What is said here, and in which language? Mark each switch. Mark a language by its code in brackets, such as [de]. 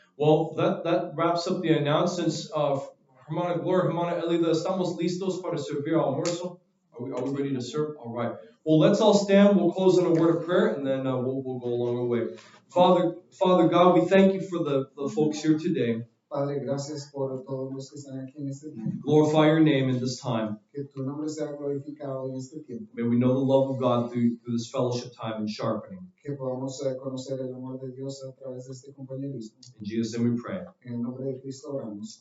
[en] Well, that wraps up the announcements. [es] Hermana Gloria, Hermana Elida, ¿estamos listos para servir almuerzo? [en] Are we ready to serve? All right. Well, let's all stand. We'll close in a word of prayer, and then we'll go along the way. Father God, we thank you for the folks here today. [es] Padre, gracias por todos los que están aquí en este día. [en] Glorify your name in this time. [es] Que tu nombre sea glorificado en este tiempo. [en] May we know the love of God through this fellowship time and sharpening. [es] Que podamos conocer el amor de Dios a través de este compañerismo. [en] In Jesus' name we pray. [es] En el nombre de Cristo oramos.